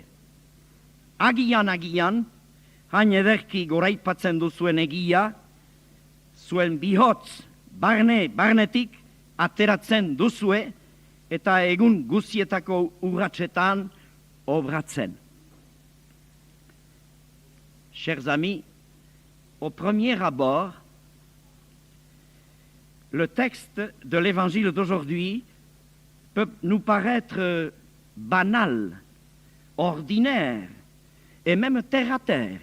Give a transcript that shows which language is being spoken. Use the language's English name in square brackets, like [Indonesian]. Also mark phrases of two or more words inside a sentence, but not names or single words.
[Basque] Agian, hain ederki goraipatzen duzuen egia, zuen bihotz barnetik ateratzen duzue, eta egun guzietako urratsetan obratzen. [French] Chers amis, au premier abord, le texte de l'évangile d'aujourd'hui peut nous paraître banal, ordinaire et même terre à terre.